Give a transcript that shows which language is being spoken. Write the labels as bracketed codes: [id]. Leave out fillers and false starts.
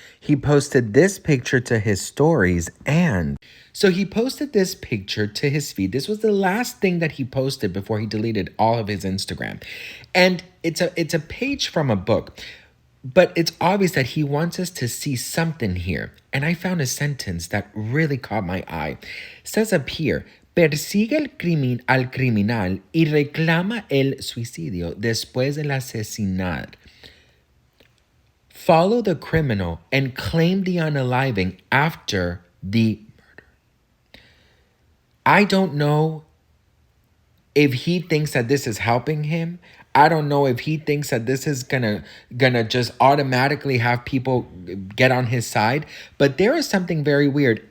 [en] He posted this picture to his stories, and so he posted this picture to his feed. This was the last thing that he posted before he deleted all of his Instagram. And it's a page from a book, but it's obvious that he wants us to see something here. And I found a sentence that really caught my eye. It says up here, [es] persigue al criminal y reclama el suicidio después del asesinar. [en] Follow the criminal and claim the unaliving after the murder. I don't know if he thinks that this is helping him. I don't know if he thinks that this is gonna just automatically have people get on his side, but there is something very weird.